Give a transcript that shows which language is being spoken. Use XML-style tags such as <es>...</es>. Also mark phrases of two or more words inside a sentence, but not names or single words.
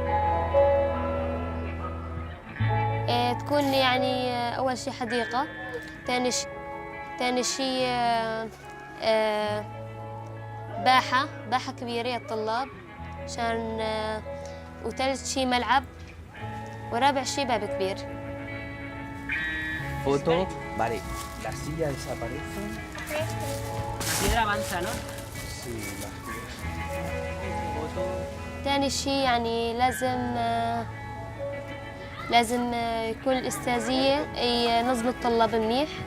<ar>تكون يعني أول شي حديقة، تاني شي باحة كبيرة للطلاب عشان، وثالث شي ملعب، ورابع شي باب كبير.</ar> <es>Foto, vale, las sillas desaparecen. La piedra avanza, ¿no? Sí, las</es> <ar>تاني شي يعني لازم يكون الأستاذية ينظم الطلاب منيح.</ar>